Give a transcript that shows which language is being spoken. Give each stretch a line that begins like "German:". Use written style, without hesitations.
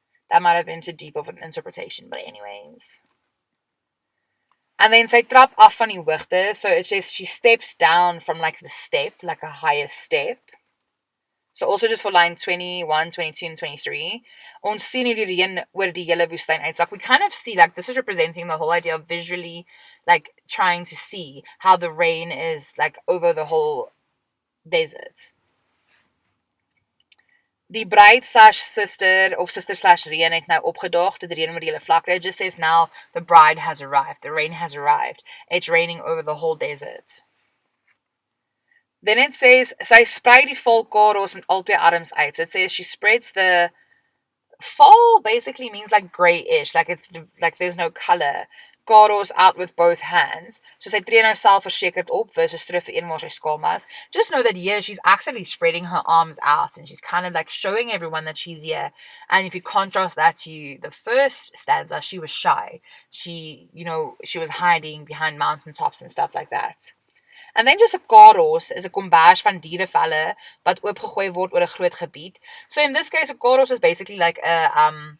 English: That might have been too deep of an interpretation, but anyways. And then
Afrikaans: sy trap af van die hoogte,
English: so it says she steps down from like the step, like a higher step. So also just for line 21, 22, and 23.
Afrikaans: Ons sien hoe die reën oor die hele woestyn uitsak.
English: We kind of see, like, this is representing the whole idea of visually, like, trying to see how the rain is, like, over the whole desert.
Afrikaans: Die bruid slash sister, of sister slash Reën het nou opgedaag, dit reën oor die hele vlakte.
English: It just says now the bride has arrived, the rain has arrived. It's raining over the whole desert. Then it says,
Afrikaans: sy sprei die val karos met al twee arms uit.
English: So it says she spreads the val basically means like grayish, like it's like there's no color. Karos out with both hands.
Afrikaans: So sy tree nou selfversekerd op versus terug vir een waar sy skaam was.
English: Just know that here she's actually spreading her arms out and she's kind of like showing everyone that she's here. And if you contrast that to the first stanza, she was shy. She, you know, she was hiding behind mountaintops and stuff like that.
Afrikaans: And then just 'n karos is 'n kombers van dierevelle wat oopgegooi word oor 'n groot gebied.
English: So in this case, 'n karos is basically like a